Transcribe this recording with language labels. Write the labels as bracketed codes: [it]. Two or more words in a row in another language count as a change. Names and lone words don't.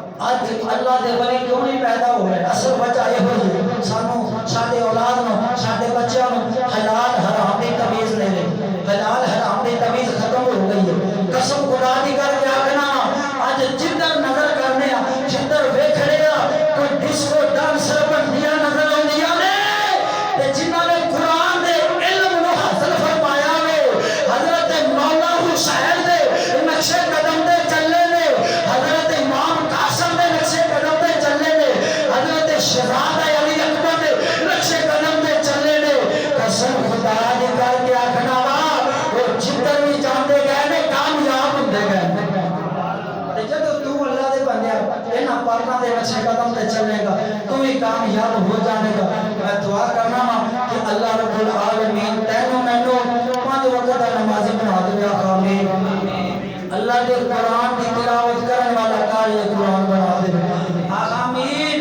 [pa] اج اللہ دے ولی کیوں نہیں پیدا ہوئے؟ اصل وجہ یہ ہوئی سانو ساڈے اولاد نو ساڈے بچیاں نو حلال حرام دی تمیز نہیں رہی، حلال حرام دی تمیز ختم ہو گئی ہے۔ قسم خدا دی کر کے آکھنا اج جدھر نظر کرنے جدھر ویکھنے کوئی ڈسکو ڈانسر بندیاں نظر آندیاں نے تے جنہاں نے قرآن دے علم نو حاصل فرمایا وے حضرت مولا حسین دے نقشے قدم تے چلے نے، حضرت امام قاسم دے نقشے قدم تے چلے نے، حضرت شہزادہ علی اکبر دے نقشے قدم تے چلے نے۔ قسم خدا دی کر کے آکھنا وا وہ جدھر بھی جاندے گئے نے کامیاب ہوندے گئے۔ تے جدوں تو اللہ دے بندے انہاں پاکاں دے نقشے قدم تے چلے گا تو بھی کامیاب ہو جانے گا۔ میں دعا کرنا وا کہ اللہ رب العالمین تینوں مینوں 5 وقت دا نمازی بنا دے۔ آمین۔ [ur] اللہ کے قرآن کی تلاوت کرنے والا قاری قرآن بنا دے۔ آمین۔